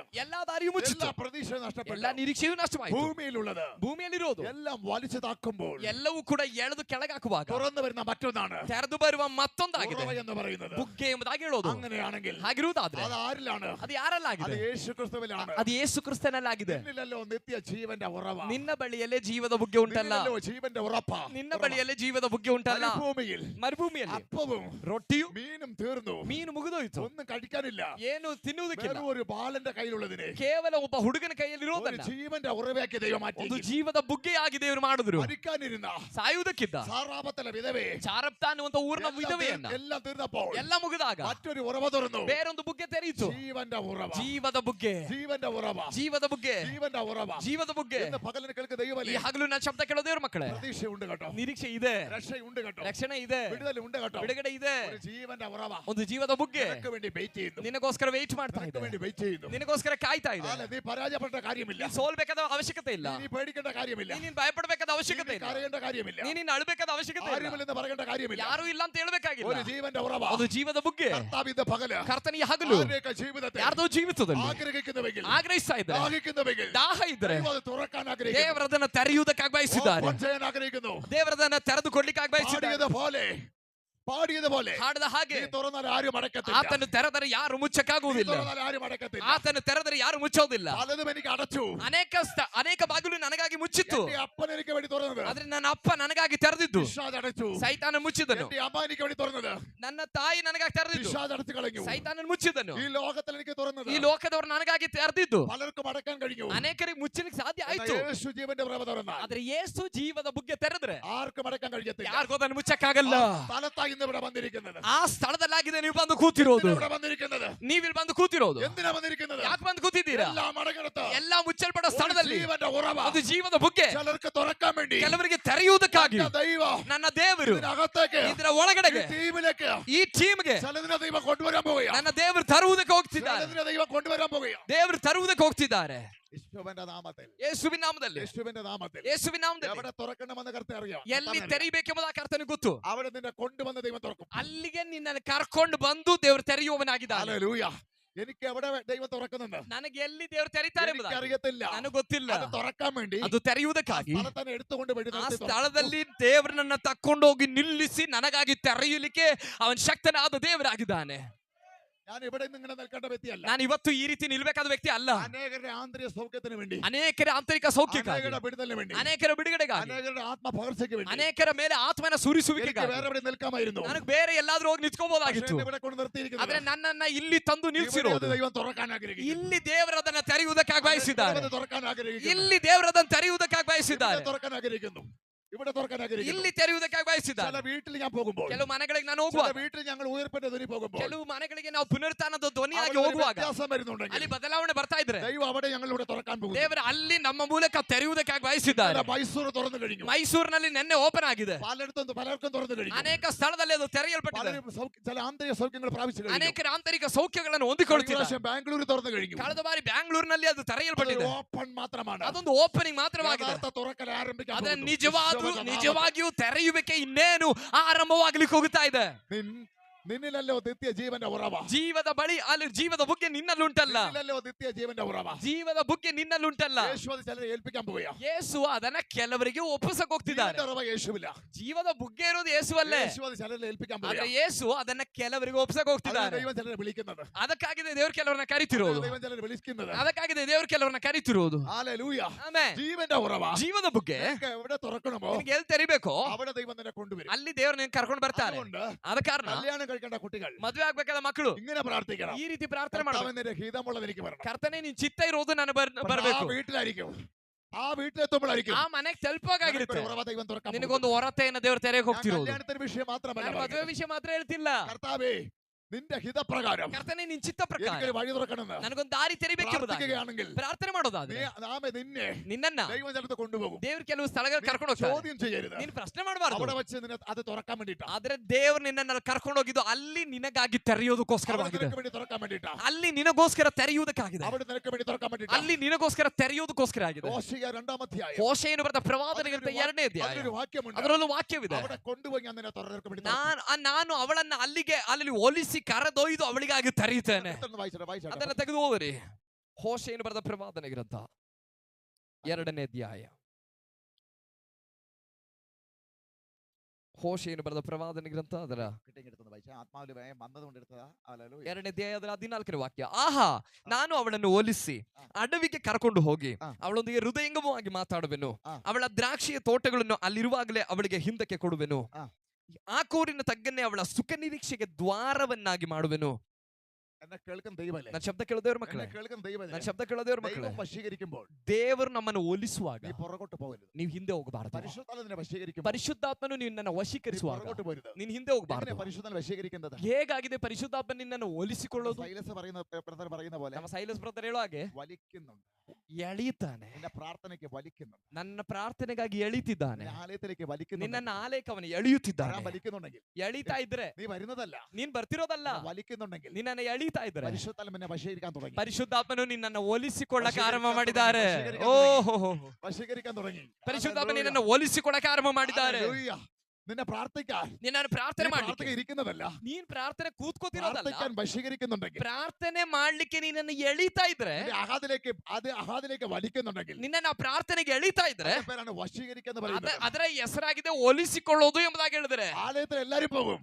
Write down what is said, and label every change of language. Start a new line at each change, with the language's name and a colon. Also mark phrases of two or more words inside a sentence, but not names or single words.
Kannada: ಎಲ್ಲಾ ದಾರಿಯೂ ಮುಚ್ಚಿತು,
Malayalam: എല്ലാ പ്രതീക്ഷയും നഷ്ടപ്പെട്ടു,
Kannada: ಎಲ್ಲಾ ನಿರೀಕ್ಷೆಯೂ ನಷ್ಟವಾಯಿತು.
Malayalam: ഭൂമിയിലുള്ളത്
Kannada: ಭೂಮಿಯಲ್ಲಿರೋದು
Malayalam: എല്ലാം വലിച്ചു താക്കുമ്പോൾ
Kannada: ಎಲ್ಲವೂ ಕೂಡ ಎಳೆದು ಕೆಳಗಾಕುವಾಗ
Malayalam: തുറന്നു വരുന്ന മറ്റൊന്നാണ്
Kannada: ತೆರೆದು ಬರುವ ಮತ್ತೊಂದಾಗಿದೆ
Malayalam: ഉറവ എന്ന് പറയുന്നത്.
Kannada: ಬುಗ್ಗೆ ಎಂಬುದಾಗಿ ಹೇಳೋದು.
Malayalam: അങ്ങനെയാണെങ്കിൽ
Kannada: ಹಾಗಿರುವುದಾದ್ರೆ
Malayalam: അത് ആരിലാണ്?
Kannada: ಅದು
Malayalam: അത്
Kannada: ಯಾರಲ್ಲಾಗಿದೆ?
Malayalam: യേശു ക്രിസ്തുവിലാണ്.
Kannada: ಅದು ಯೇಸು ಕ್ರಿಸ್ತನಲ್ಲಾಗಿದೆ.
Malayalam: നിന്നിലല്ലോ നിത്യ ജീവന്റെ ഉറവ.
Kannada: ನಿನ್ನ ಬಳಿಯಲ್ಲೇ ಜೀವದ ಬುಗ್ಗೆ ಉಂಟಲ್ಲ.
Malayalam: നിന്നിലല്ലോ ജീവന്റെ ഉറപ്പ.
Kannada: ನಿನ್ನ ಬಳಿಯಲ್ಲೇ ಜೀವದ ಬುಗ್ಗೆ ಉಂಟಲ್ಲ.
Malayalam: ഭൂമിയിൽ
Kannada: ಮರುಭೂಮಿಯಲ್ಲಿ
Malayalam: അപ്പവും
Kannada: ರೊಟ್ಟಿಯು
Malayalam: മീനും തീർന്നു,
Kannada: ಮೀನು ಮುಗಿದೋಯ್ತು,
Malayalam: ഒന്നും കഴിക്കാനില്ല.
Kannada: ಏನು ತಿನ್ನುವುದಕ್ಕಿಲ್ಲ.
Malayalam: വെറും ഒരു ബാലന്റെ കയ്യിലുള്ളതിനെ
Kannada: ಕೇವಲ ಒಬ್ಬ ಹುಡುಗನ
Malayalam: ഒരു
Kannada: ಕೈಯಲ್ಲಿರೋದನ್ನ
Malayalam: ജീവന്റെ ഉറവയാക്കി ദൈവം മാറ്റി.
Kannada: ಒಂದು ಜೀವದ ಬುಗ್ಗೆಯಾಗಿ ದೇವರು ಮಾಡಿದ್ರು.
Malayalam: മരിക്കാനിരുന്ന
Kannada: ಸಾಯುವುದಕ್ಕಿದ್ದ
Malayalam: സാറാപത്തിലെ വിധവേ
Kannada: ಚಾರಪ್ತ ಅನ್ನುವಂತ ಊರಿನ ವಿಧವೆಯನ್ನ
Malayalam: എല്ലാം തീർന്നപ്പോൾ
Kannada: ಎಲ್ಲ ಮುಗಿದಾಗ
Malayalam: മറ്റൊരു ഉറവ തുറന്നു.
Kannada: ಬೇರೊಂದು ಬುಗ್ಗೆ ತೆರೆಯಿತು.
Malayalam: ജീവന്റെ ഉറവ,
Kannada: ಜೀವದ ಬುಗ್ಗೆ,
Malayalam: ജീവന്റെ ഉറവ,
Kannada: ಜೀವದ ಬುಗ್ಗೆ,
Malayalam: ജീവന്റെ ഉറവ.
Kannada: ಜೀವದ ಬುಗ್ಗೆ.
Malayalam: ഇന്ന് പകലിന് കേൾക്കുന്ന
Kannada: ಈ
Malayalam: ദൈവമല്ലേ,
Kannada: ಹಗಲು ನನ್ನ ಶಬ್ದ ಕೇಳೋ ದೇವ್ರ ಮಕ್ಕಳೇ,
Malayalam: പ്രതീക്ഷയുണ്ട് കേട്ടോ,
Kannada: ನಿರೀಕ್ಷೆ ಇದೆ,
Malayalam: രക്ഷയുണ്ട് കേട്ടോ,
Kannada: ರಕ್ಷಣೆ ಇದೆ,
Malayalam: വിടുതലുണ്ട് കേട്ടോ.
Kannada: ಬಿಡುಗಡೆ ಇದೆ.
Malayalam: ഒരു ജീവന്റെ ഉറവ
Kannada: ಒಂದು ಜೀವದ ಬುಗ್ಗೆ
Malayalam: നിനക്ക് വേണ്ടി വെയിറ്റ് ചെയ്യുന്നു,
Kannada: ನಿನಗೋಸ್ಕರ ವೇಟ್ ಮಾಡ್ತಾ
Malayalam: നിനക്ക്
Kannada: ಇದೆ,
Malayalam: വേണ്ടി വെയിറ്റ് ചെയ്യുന്നു.
Kannada: ನಿನಗೋಸ್ಕರ ಕಾಯ್ತಾ ಇದೆ.
Malayalam: അല്ല, നീ പരാജയപ്പെട്ട കാര്യമില്ല,
Kannada: ನೀನ್ ಸೋಲ್ಬೇಕಾದ ಅವಶ್ಯಕತೆ ಇಲ್ಲ,
Malayalam: നീ പേടിക്കേണ്ട കാര്യമില്ല,
Kannada: ನೀನ್ ಭಯಪಡಬೇಕಾದ ಅವಶ್ಯಕತೆ
Malayalam: നീ
Kannada: ಇಲ್ಲ,
Malayalam: കരയേണ്ട കാര്യമില്ല,
Kannada: ನೀನ್ ಅಳಬೇಕಾದ ಅವಶ್ಯಕತೆ ಇಲ್ಲ,
Malayalam: ആരുമില്ലെന്ന് പറയേണ്ട കാര്യമില്ല.
Kannada: ಯಾರು ಇಲ್ಲ ಅಂತ ಹೇಳ್ಬೇಕಾಗಿಲ್ಲ.
Malayalam: ഒരു ജീവന്റെ ഉറവ,
Kannada: ಅದು ಜೀವದ ಬುಗ್ಗೆ.
Malayalam: കർത്താവിന്റെ പകല്
Kannada: ಕರ್ತನಿಯ ಹಗಲು
Malayalam: ആരുടെയൊക്കെ ജീവിതത്തെ
Kannada: ಯಾರ್ದೋ ಜೀವಿತದಲ್ಲಿ
Malayalam: ആഗ്രഹിക്കുന്നുവെങ്കിൽ,
Kannada: ಆಗ್ರಹಿಸ್ತಾ ಇದ್ರೆ,
Malayalam: ദാഹിക്കുന്നുവെങ്കിൽ
Kannada: ದಾಹ ಇದ್ರೆ
Malayalam: ദൈവം അത് തുറക്കാൻ ആഗ്രഹിക്കുന്നു,
Kannada: ದೇವರದನ್ನ ತೆರೆಯುವುದಕ್ಕಾಗಿ ಬಯಸಿದ್ದಾರೆ,
Malayalam: ഓപ്പൺ ചെയ്യാൻ ആഗ്രഹിക്കുന്നു.
Kannada: ದೇವರದನ್ನ ತೆರೆದು ಕೊಡ್ಲಿಕ್ಕಾಗಿ ಬಯಸಿದ್ದಾರೆ.
Malayalam: പാടിയതുപോലെ
Kannada: ಹಾಡದ ಹಾಗೆ
Malayalam: നീ തുറന്നാൽ ആരും അടക്കത്തില്ല,
Kannada: ಆತನು ತೆರೆದರೆ ಯಾರು
Malayalam: നീ
Kannada: ಮುಚ್ಚಕ್ಕಾಗುವುದಿಲ್ಲ,
Malayalam: തുറന്നാൽ ആരും അടക്കത്തില്ല.
Kannada: ಆತನು ತೆರೆದರೆ ಯಾರು ಮುಚ್ಚೋದಿಲ್ಲ.
Malayalam: പലതും എനിക്ക് അടച്ചു,
Kannada: ಅನೇಕ ಬಾಗಿಲು ನನಗಾಗಿ ಮುಚ್ಚಿತ್ತು,
Malayalam: എന്റെ അപ്പൻ എനിക്ക് വേണ്ടി തുറന്നത്,
Kannada: ಆದ್ರೆ ನನ್ನ ಅಪ್ಪ ನನಗಾಗಿ ತೆರೆದಿದ್ದು
Malayalam: പിശാച് അടച്ചു.
Kannada: ಸೈತಾನ ಮುಚ್ಚಿದನು.
Malayalam: എന്റെ അമ്മ എനിക്ക് വേണ്ടി തുറന്നത്,
Kannada: ನನ್ನ ತಾಯಿ ನನಗಾಗಿ ತೆರೆದಿದ್ದು
Malayalam: പിശാച് അടച്ചു കളഞ്ഞു.
Kannada: ಸೈತಾನ ಮುಚ್ಚಿದನು.
Malayalam: ഈ ലോകത്തിൽ എനിക്ക് തുറന്നത്
Kannada: ಈ ಲೋಕದವರು ನನಗಾಗಿ ತೆರೆದಿದ್ದು
Malayalam: പലർക്കും അടക്കാൻ കഴിഞ്ഞു.
Kannada: ಅನೇಕರಿಗೆ ಮುಚ್ಚಲಿಕ್ಕೆ ಸಾಧ್ಯ
Malayalam: എന്നാൽ
Kannada: ಆಯ್ತು.
Malayalam: യേശു ജീവന്റെ ഉറവ തുറന്നാൽ
Kannada: ಆದ್ರೆ ಯೇಸು ಜೀವದ ಬುಗ್ಗೆ ತೆರೆದ್ರೆ
Malayalam: ആർക്കും അടക്കാൻ കഴിയത്തില്ല.
Kannada: ಯಾರಿಗೂ ಅದನ್ನು ಮುಚ್ಚಕ್ಕಾಗಲ್ಲ.
Malayalam: സ്ഥലത്തായി ഇന്ന് ഇവിടെ വന്നിരിക്കുന്നത്,
Kannada: ಆ ಸ್ಥಳದಲ್ಲಾಗಿದೆ ನೀವು ಬಂದು ಕೂತಿರೋದು.
Malayalam: എന്തിനാ ഇവിടെ വന്നിരിക്കുന്നത്?
Kannada: ನೀವಿಲ್ಲಿ ಬಂದು ಕೂತಿರೋದು
Malayalam: എന്തിനാ വന്നിരിക്കുന്നത്?
Kannada: ಯಾಕೆ ಬಂದು ಕೂತಿದ್ದೀರಾ?
Malayalam: എല്ലാം അടങ്ങെടുത്ത്
Kannada: ಎಲ್ಲ ಮುಚ್ಚಲ್ಪಡೋ ಸ್ಥಳದಲ್ಲಿ
Malayalam: ജീവന്റെ ഉറവ
Kannada: ಒಂದು ಜೀವದ ಬುಗ್ಗೆ
Malayalam: ചിലർക്ക് തുറക്കാൻ വേണ്ടി
Kannada: ಕೆಲವರಿಗೆ ತೆರೆಯುವುದಕ್ಕಾಗಿ
Malayalam: എന്റെ ദൈവം
Kannada: ನನ್ನ ದೇವರು
Malayalam: ഇതിനകത്തേക്ക്
Kannada: ಇದರ ಒಳಗಡೆಗೆ
Malayalam: ഈ ടീമിലേക്ക്
Kannada: ಈ ಟೀಮ್ಗೆ
Malayalam: ചിലതിനെ ദൈവം കൊണ്ടുവരാൻ പോവുകയാണ്.
Kannada: ನನ್ನ ದೇವರು ತರುವುದಕ್ಕೆ ಹೋಗ್ತಿದ್ದಾರೆ.
Malayalam: ചിലതിനെ ദൈവം കൊണ്ടുവരാൻ പോവുകയാണ്.
Kannada: ದೇವರು ತರುವುದಕ್ಕೆ ಹೋಗ್ತಿದ್ದಾರೆ.
Malayalam: യേശുവിന്റെ നാമത്തിൽ,
Kannada: ಯೇಸುವಿನ ನಾಮದಲ್ಲಿ,
Malayalam: യേശുവിന്റെ നാമത്തിൽ
Kannada: ಯೇಸುವಿನ ನಾಮದಲ್ಲಿ
Malayalam: എവിടെ തുറക്കണമെന്ന് കർത്ത അറിയാം.
Kannada: ಎಲ್ಲಿ ತೆರಿಬೇಕೆಂಬುದು ಕರ್ತನಿಗೆ ಗೊತ್ತು.
Malayalam: അവിടെ നിന്നെ കൊണ്ടുവന്ന് ദൈവം തുറക്കും.
Kannada: ಅಲ್ಲಿಗೆ ನಿನ್ನನ್ನು ಕರ್ಕೊಂಡು ಬಂದು ದೇವರು ತೆರೆಯುವವನಾಗಿದ್ದಾನೆ.
Malayalam: ഹല്ലേലൂയ. എനിക്ക് എവിടെ ദൈവം തുറക്കുന്നുണ്ട്
Kannada: ನನಗೆ ಎಲ್ಲಿ ದೇವರು ತೆರೀತಾರೆ
Malayalam: എനിക്ക് അറിയത്തില്ല.
Kannada: ನನಗೆ ಗೊತ್ತಿಲ್ಲ.
Malayalam: അത് തുറക്കാൻ വേണ്ടി
Kannada: ಅದು ತೆರೆಯುವುದಕ್ಕಾಗಿ
Malayalam: സ്ഥലത്തന്നെ എടുത്തുകൊണ്ട് വേണ്ടി
Kannada: ಆ
Malayalam: നിർത്തി തുറക്കും.
Kannada: ಸ್ಥಳದಲ್ಲಿ ದೇವರನ್ನ ತಕ್ಕೊಂಡೋಗಿ ನಿಲ್ಲಿಸಿ ನನಗಾಗಿ ತೆರೆಯಲಿಕ್ಕೆ ಅವನ ಶಕ್ತನಾದ ದೇವರಾಗಿದ್ದಾನೆ.
Malayalam: ഞാൻ ഇവിടെ നിന്ന് ഇങ്ങനെ നിൽക്കേണ്ട വ്യക്തിയല്ല.
Kannada: ನಾನು ಇವತ್ತು ಈ ರೀತಿ ನಿಲ್ಬೇಕಾದ ವ್ಯಕ್ತಿ ಅಲ್ಲ.
Malayalam: അനേകരുടെ ആന്തരിക സൗഖ്യത്തിന് വേണ്ടി,
Kannada: ಅನೇಕರ ಆಂತರಿಕ ಸೌಖ್ಯಕ್ಕಾಗಿ,
Malayalam: അനേകരുടെ വിടുതലിന് വേണ്ടി,
Kannada: ಅನೇಕರ ಬಿಡುಗಡೆಗಾಗಿ,
Malayalam: അനേകരുടെ ആത്മപകർച്ചയ്ക്ക് വേണ്ടി
Kannada: ಅನೇಕರ ಮೇಲೆ ಆತ್ಮನ
Malayalam: എനിക്ക്
Kannada: ಸುರಿಸುವಿಕೆಗಾಗಿ
Malayalam: വേറെ എവിടെ നിൽക്കാമായിരുന്നു.
Kannada: ನನಗೆ ಬೇರೆ ಎಲ್ಲಾದ್ರೂ ಹೋಗಿ
Malayalam: പക്ഷേ
Kannada: ನಿಂತ್ಕೋಬಹುದಾಗಿತ್ತು.
Malayalam: എന്നെ ഇവിടെ കൊണ്ട് നിർത്തിയിരിക്കുന്നത്
Kannada: ಆದ್ರೆ ನನ್ನನ್ನ ಇಲ್ಲಿ ತಂದು
Malayalam: ഇവിടെ
Kannada: ನಿಲ್ಸಿರೋದು,
Malayalam: അത് ദൈവം തുറക്കാൻ ആഗ്രഹിക്കുന്നു.
Kannada: ಇಲ್ಲಿ ದೇವರದನ್ನ ತೆರೆಯುವುದಕ್ಕಾಗಿ ಬಯಸಿದ್ದಾರೆ.
Malayalam: ഇവിടെ തുറക്കാൻ ആഗ്രഹിക്കുന്നു.
Kannada: ಇಲ್ಲಿ ದೇವರದನ್ನ ತೆರೆಯುವುದಕ್ಕಾಗಿ ಬಯಸಿದ್ದಾರೆ.
Malayalam: ഇവിടെ തുറക്കാൻ ആഗ്രഹിക്കുന്നു. ഇവിടെ തുറക്കാൻ ആഗ്രഹിക്കുന്നു.
Kannada: ಇಲ್ಲಿ ತೆರೆಯುವುದಕ್ಕಾಗಿ
Malayalam: ചില
Kannada: ಬಯಸಿದ್ದಾನೆ.
Malayalam: വീട്ടിൽ ഞാൻ പോകുമ്പോൾ,
Kannada: ಕೆಲವು ಮನೆಗಳಿಗೆ ನಾನು
Malayalam: ചില
Kannada: ಹೋಗುವಾಗ,
Malayalam: വീട്ടിൽ ഞങ്ങൾ ഉയർപ്പിന്റെ ധ്വനി പോകുമ്പോൾ,
Kannada: ಕೆಲವು ಮನೆಗಳಿಗೆ ನಾವು ಪುನರುತ್ಥಾನದ ಧ್ವನಿಯಾಗಿ
Malayalam: അവിടെ ഒരു
Kannada: ಹೋಗುವಾಗ
Malayalam: വ്യത്യാസം വരുന്നുണ്ടെങ്കിൽ
Kannada: ಅಲ್ಲಿ ಬದಲಾವಣೆ ಬರ್ತಾ ಇದ್ರೆ
Malayalam: ദൈവം അവിടെ ഞങ്ങളിവിടെ തുറക്കാൻ പോകുന്നു.
Kannada: ದೇವರು ಅಲ್ಲಿ ನಮ್ಮ ಮೂಲಕ ತೆರೆಯುವುದಕ್ಕಾಗಿ ಬಯಸಿದ್ದಾರೆ.
Malayalam: മൈസൂർ തുറന്നു കഴിഞ്ഞു,
Kannada: ಮೈಸೂರಿನಲ್ಲಿ ನಿನ್ನೆ ಓಪನ್ ಆಗಿದೆ.
Malayalam: പലർക്കും തുറന്നു കഴിഞ്ഞു.
Kannada: ಅನೇಕ ಸ್ಥಳದಲ್ಲಿ ಅದು ತೆರೆಯಲ್ಪಟ್ಟಿದೆ.
Malayalam: പലരും ചില ആന്തരിക സൗഖ്യങ്ങൾ പ്രാപിച്ചു കഴിഞ്ഞു.
Kannada: ಅನೇಕರ ಆಂತರಿಕ ಸೌಖ್ಯಗಳನ್ನು ಹೊಂದಿಕೊಳ್ಳುತ್ತಿದ್ದಾರೆ.
Malayalam: ബാംഗ്ലൂർ തുറന്നു കഴിഞ്ഞു.
Kannada: ಕಳೆದ ಬಾರಿ ಬ್ಯಾಂಗ್ಳೂರಿನಲ್ಲಿ ಅದು ತೆರೆಯಲ್ಪಟ್ಟಿದೆ.
Malayalam: ഓപ്പൺ മാത്രമാണ്.
Kannada: ಅದೊಂದು ಓಪನಿಂಗ್ ಮಾತ್ರವಾಗಿದೆ.
Malayalam: തുറക്കൽ ആരംഭിക്കാൻ
Kannada: ಅದೇ
Malayalam: പോകുന്നു.
Kannada: ನಿಜವಾಗಿಯೂ ತೆರೆಯುವಿಕೆ ಇನ್ನೇನು ಆರಂಭವಾಗ್ಲಿಕ್ಕೆ ಹೋಗುತ್ತಾ ಇದೆ.
Malayalam: നിന്നിലല്ലോ നിത്യ ജീവന്റെ ഉറവ.
Kannada: ಜೀವದ ಬಳಿ ಅಲ್ಲಿ ಜೀವದ ಬುಗ್ಗೆ ನಿನ್ನಲ್ಲುಂಟಲ್ಲ.
Malayalam: നിന്നിലല്ലോ നിത്യ ജീവന്റെ ഉറവ.
Kannada: ಜೀವದ ಬುಗ್ಗೆ ನಿನ್ನಲ್ಲುಂಟಲ್ಲ.
Malayalam: യേശു അത് ചിലരെ ഏൽപ്പിക്കാൻ പോവുകയാ.
Kannada: ಯೇಸು ಅದನ್ನ ಕೆಲವರಿಗೆ ಒಪ್ಪಿಸಕ್ ಹೋಗ್ತಿದ್ದಾರೆ.
Malayalam: ജീവന്റെ ഉറവ യേശുവില്ല.
Kannada: ಜೀವದ ಬುಗ್ಗೆ ಇರೋದು ಯೇಸುವಲ್ಲೇ.
Malayalam: യേശു അത് ചിലരെ ഏൽപ്പിക്കാൻ
Kannada: ಆದ್ರೆ
Malayalam: പോവുകയാ.
Kannada: ಯೇಸು ಅದನ್ನ ಕೆಲವರಿಗೆ ಒಪ್ಪಿಸಕ್ ಹೋಗ್ತಿದ್ದಾರೆ.
Malayalam: ദൈവം ചിലരെ വിളിക്കുന്നത്.
Kannada: ಅದಕ್ಕಾಗಿದೆ ದೇವ್ರು ಕೆಲವರನ್ನ ಕರಿತಿರೋದು.
Malayalam: ദൈവം ചിലരെ വിളിക്കുന്നത്.
Kannada: ಅದಕ್ಕಾಗಿದೆ ದೇವ್ರು ಕೆಲವರನ್ನ ಕರಿತಿರೋದು.
Malayalam: ഹല്ലേലൂയ.
Kannada: ಆಮೆನ್.
Malayalam: ജീവന്റെ ഉറവ
Kannada: ಜೀವದ ಬುಗ್ಗೆ
Malayalam: നിനക്ക് എവിടെ തുറക്കണമോ
Kannada: ನಿನಗೆ ಎಲ್ಲಿ ತೆರಿಬೇಕೋ
Malayalam: അവിടെ ദൈവം നിന്നെ കൊണ്ടുവരും.
Kannada: ಅಲ್ಲಿ ದೇವ್ರು ನಿನ್ನ ಕರ್ಕೊಂಡು ಬರ್ತಾರೆ.
Malayalam: അതുകൊണ്ട്
Kannada: ಆದ ಕಾರಣ
Malayalam: കല്യാണം കഴിക്കേണ്ട കുട്ടികൾ
Kannada: ಮದುವೆ ಆಗ್ಬೇಕಾದ ಮಕ್ಕಳು
Malayalam: ഇങ്ങനെ പ്രാർത്ഥിക്കണം.
Kannada: ಈ ರೀತಿ ಪ್ರಾರ್ಥನೆ ಮಾಡಬೇಕು.
Malayalam: കർത്താവിന്റെ ഹിതമുള്ളത് എനിക്ക് വരണം.
Kannada: ಕರ್ತನೆ ನಿನ್ ಚಿತ್ತ ಇರೋದು ನಾನು
Malayalam: ആ
Kannada: ಬರಬೇಕು.
Malayalam: വീട്ടിലായിരിക്കും, ആ വീട്ടിലെത്തുമ്പോഴായിരിക്കും
Kannada: ಆ ಮನೆಗೆ ತಲುಪೋಕಾಗಿರುತ್ತೆ.
Malayalam: ഉറവ ദൈവം തുറക്കാൻ പോകുന്നത്.
Kannada: ನಿನಗೊಂದು ಹೊರತೆಯನ್ನು ದೇವ್ರು ತೆರೆಗೆ
Malayalam: ഞാൻ
Kannada: ಹೋಗ್ತಿರೋದು.
Malayalam: കല്യാണത്തിന്റെ വിഷയം മാത്രമല്ല
Kannada: ನಾನು ಮದುವೆ
Malayalam: പറയുന്നത്.
Kannada: ವಿಷಯ ಮಾತ್ರ ಹೇಳ್ತಿಲ್ಲ.
Malayalam: കർത്താവേ, നിന്റെ ഹിതപ്രകാരം
Kannada: ಕರ್ತನೆ ನಿನ್ ಚಿತ್ತ ಪ್ರಕಾರ
Malayalam: എനിക്കൊരു വഴി തുറക്കണമെന്ന്
Kannada: ನನಗೊಂದು ದಾರಿ ತೆರಿಬೇಕೆಂಬುದಾಗಿ
Malayalam: പ്രാർത്ഥിക്കുകയാണെങ്കിൽ
Kannada: ಪ್ರಾರ್ಥನೆ ಮಾಡೋದಾದ್ರೆ
Malayalam: നാമെ നിന്നെ
Kannada: ನಿನ್ನನ್ನ
Malayalam: ദൈവം ചിലത്ത് കൊണ്ടുപോകും.
Kannada: ದೇವ್ರು ಕೆಲವು ಸ್ಥಳಗಳು ಕರ್ಕೊಂಡು ಹೋಗ್ತಾರೆ.
Malayalam: ചോദ്യം ചെയ്യരുത്.
Kannada: ನೀನ್ ಪ್ರಶ್ನೆ ಮಾಡಬಾರ್ದು.
Malayalam: അവിടെ വെച്ച് നിന്നെ അത് തുറക്കാൻ വേണ്ടിട്ടാ.
Kannada: ಆದ್ರೆ ದೇವ್ರು ನಿನ್ನನ್ನ ಕರ್ಕೊಂಡು ಹೋಗಿದ್ದು ಅಲ್ಲಿ ನಿನಗಾಗಿ ತೆರೆಯೋದಕ್ಕೋಸ್ಕರವಾಗಿದೆ.
Malayalam: നിനക്ക് വേണ്ടി തുറക്കാൻ വേണ്ടിട്ടാ.
Kannada: ಅಲ್ಲಿ ನಿನಗೋಸ್ಕರ ತೆರೆಯುವುದಕ್ಕಾಗಿದೆ.
Malayalam: അവിടെ നിനക്ക് വേണ്ടി തുറക്കാൻ വേണ്ടിട്ടാ.
Kannada: ಅಲ್ಲಿ ನಿನಗೋಸ್ಕರ ತೆರೆಯೋದಕ್ಕೋಸ್ಕರ ಆಗಿದೆ.
Malayalam: ഹോശേയ 2-ാം അധ്യായം.
Kannada: ಹೋಶೇಯನು ಬರೆದ ಪ್ರವಾದನೆ ಗ್ರಂಥ 2ನೇ ಅಧ್ಯಾಯ.
Malayalam: അതിലൊരു വാക്യമുണ്ട്.
Kannada: ಅದರಲ್ಲೂ ವಾಕ್ಯವಿದೆ.
Malayalam: അവിടെ കൊണ്ടുപോയി ഞാൻ നിന്നെ തുറക്കാൻ വേണ്ടി തുറക്കും.
Kannada: ನಾನು ಅವಳನ್ನ ಅಲ್ಲಿ ಒಲಿಸಿ ಕರೆದೊಯ್ದು ಅವಳಿಗಾಗಿ ತೆರೆಯುತ್ತೇನೆ.
Malayalam: വായിച്ചോട്ടെ.
Kannada: ಅದನ್ನ ತೆಗೆದು ಹೋಗ್ರಿ. ಹೋಶೇಯನು ಬರೆದ ಪ್ರವಾದನೆ ಗ್ರಂಥ 2ನೇ ಅಧ್ಯಾಯ. ಹೋಶೇಯನು ಬರೆದ ಪ್ರವಾದನೆ ಗ್ರಂಥ ಅದರ
Malayalam: ആത്മാവിൽ വേഗം വന്നതുകൊണ്ട് എടുത്തതാ. ഹല്ലേലൂയ.
Kannada: 2ನೇ ಅಧ್ಯಾಯ ಅದರ 14ನೇ ವಾಕ್ಯ. ಆಹಾ, ನಾನು ಅವಳನ್ನು ಒಲಿಸಿ ಅಡವಿಗೆ ಕರ್ಕೊಂಡು ಹೋಗಿ ಅವಳೊಂದಿಗೆ ಹೃದಯಂಗಮವಾಗಿ ಮಾತಾಡುವೆನು. ಅವಳ ದ್ರಾಕ್ಷಿಯ ತೋಟಗಳನ್ನು ಅಲ್ಲಿರುವಾಗಲೇ ಅವಳಿಗೆ ಹಿಂದಕ್ಕೆ ಕೊಡುವೆನು. ಆ ಕೋರಿನ ತಗ್ಗನ್ನೇ ಅವಳ ಸುಖ ನಿರೀಕ್ಷೆಗೆ ದ್ವಾರವನ್ನಾಗಿ ಮಾಡುವೆನು.
Malayalam: എന്നെ കേൾക്കുന്ന ദൈവമല്ലേ?
Kannada: ನನ್ನ ಶಬ್ದ ಕೇಳದೇವ್ರ ಮಕ್ಕಳೇ,
Malayalam: എന്നെ കേൾക്കുന്ന ദൈവമല്ലേ?
Kannada: ನನ್ನ ಶಬ್ದ ಕೇಳದೇವ್ರ ಮಕ್ಕಳೇ,
Malayalam: ദൈവം വശീകരിക്കുമ്പോൾ
Kannada: ದೇವರು ನಮ್ಮನ್ನು ಒಲಿಸುವಾಗ
Malayalam: നീ പുറകോട്ട് പോകരുത്.
Kannada: ನೀವು ಹಿಂದೆ ಹೋಗಬಾರದು.
Malayalam: പരിശുദ്ധാത്മാവ് നിന്നെ വശീകരിക്കുമ്പോൾ
Kannada: ಪರಿಶುದ್ಧಾತ್ಮನು ನಿನ್ನನ್ನು
Malayalam: നീ
Kannada: ವಶೀಕರಿಸುವಾಗ
Malayalam: പുറകോട്ട് പോകരുത്.
Kannada: ನೀನು ಹಿಂದೆ ಹೋಗಬಾರದು.
Malayalam: എങ്ങനെ പരിശുദ്ധാത്മാവ് വശീകരിക്കുന്നത്?
Kannada: ಹೇಗಾಗಿದೆ ಪರಿಶುದ್ಧಾತ್ಮ ನಿನ್ನನ್ನು ಒಲಿಸಿಕೊಳ್ಳೋದು?
Malayalam: സൈലസ് പറയുന്ന പോലെ
Kannada: ನಮ್ಮ ಸೈಲಸ್ ಬ್ರದರ್ ಹೇಳೋ ಹಾಗೆ
Malayalam: വലിക്കുന്നുണ്ട്.
Kannada: ಎಳೀತಾನೆ.
Malayalam: നിന്റെ പ്രാർത്ഥനയ്ക്ക് വലിക്കുന്നുണ്ട്.
Kannada: ನನ್ನ ಪ್ರಾರ್ಥನೆಗಾಗಿ ಎಳೀತಿದ್ದಾನೆ.
Malayalam: നിന്നെ ആലയത്തിലേക്ക് വലിക്കുന്നുണ്ട്.
Kannada: ನಿನ್ನನ್ನು ಆಲಯಕವನು ಎಳೆಯುತ್ತಿದ್ದಾನೆ.
Malayalam: വരാൻ വലിക്കുന്നുണ്ടെങ്കിൽ
Kannada: ಎಳೀತಾ ಇದ್ರೆ
Malayalam: നീ വരുന്നതല്ല,
Kannada: ನೀನ್ ಬರ್ತಿರೋದಲ್ಲ,
Malayalam: നിന്നെ വലിക്കുന്നുണ്ടെങ്കിൽ
Kannada: ನಿನ್ನನ್ನು ಎಳೀತಾ ಇದ್ರೆ
Malayalam: പരിശുദ്ധാത്മാവ് നിന്നെ വശീകരിക്കാൻ തുടങ്ങി.
Kannada: ಪರಿಶುದ್ಧಾತ್ಮನು ನಿನ್ನನ್ನು ಒಲಿಸಿಕೊಳ್ಳಕ್ಕೆ ಆರಂಭ ಮಾಡಿದ್ದಾರೆ.
Malayalam: ವಶೀಕರಿക്കാൻ
Kannada: ಓಹೋ,
Malayalam: വശീകരിക്കാൻ തുടങ്ങി.
Kannada: ಪರಿಶುದ್ಧಾತ್ಮ ನಿನ್ನನ್ನು ಒಲಿಸಿಕೊಳ್ಳಕ್ಕೆ ಆರಂಭ ಮಾಡಿದ್ದಾರೆ.
Malayalam: ഹല്ലേലൂയ. നിന്നെ പ്രാർത്ഥിക്കാൻ
Kannada: ನಿನ್ನನ್ನು ಪ್ರಾರ್ಥನೆ
Malayalam: പ്രാർത്ഥന
Kannada: ಮಾಡ್ಲಿಕ್ಕೆ
Malayalam: ഇരിക്കുന്നതല്ല,
Kannada: ನೀನ್ ಪ್ರಾರ್ಥನೆ ಕೂತ್ಕೋತಿರೋದಲ್ಲ,
Malayalam: പ്രാർത്ഥിക്കാൻ വശീകരിക്കുന്നുണ്ടെങ്കിൽ,
Kannada: ಪ್ರಾರ್ಥನೆ ಮಾಡ್ಲಿಕ್ಕೆ ನಿನ್ನನ್ನು ಎಳೀತಾ ಇದ್ರೆ,
Malayalam: നിന്റെ അഹാദിലേക്ക് വലിക്കുന്നുണ്ടെങ്കിൽ,
Kannada: ನಿನ್ನನ್ನು ಆ ಪ್ರಾರ್ಥನೆಗೆ ಎಳೀತಾ ಇದ್ರೆ
Malayalam: അതിന്റെ പേരാണ് വശീകരിക്കുക എന്ന് പറയുന്നത്.
Kannada: ಅದರ ಹೆಸರಾಗಿದೆ ಒಲಿಸಿಕೊಳ್ಳೋದು ಎಂಬುದಾಗಿ ಹೇಳಿದ್ರೆ.
Malayalam: ആലയത്തിൽ എല്ലാരും പോകും,